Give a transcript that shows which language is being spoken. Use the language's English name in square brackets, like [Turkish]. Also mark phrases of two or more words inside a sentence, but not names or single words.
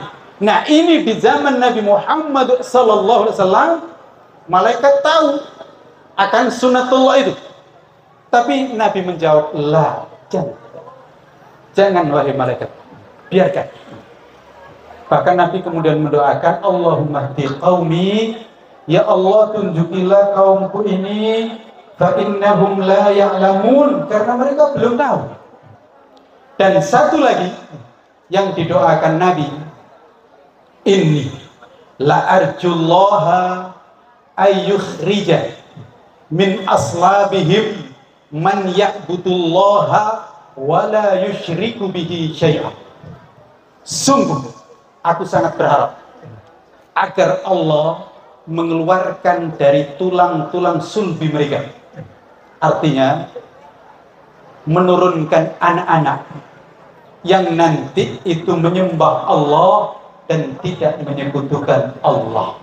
[Indonesian] Nah, ini di zaman Nabi Muhammad SAW, malaikat tahu akan sunnatullah itu. Tapi Nabi menjawab, la, jangan wahai malaikat, biarkan. Bahkan Nabi kemudian mendoakan, [Arabic] اللهم اهد قومي, [Indonesian] ya Allah tunjukilah kaumku ini, [Arabic] فإنهم لا يعلمون, [Indonesian] karena mereka belum tahu. Dan satu lagi yang didoakan Nabi, [Arabic] إني لأرجو الله أن يخرج من أصلابهم من يعبد الله ولا يشرك به شيئا. [Indonesian] Sungguh aku sangat berharap agar Allah mengeluarkan dari tulang-tulang sulbi mereka, artinya menurunkan anak-anak yang nanti itu menyembah Allah dan tidak menyekutukan Allah.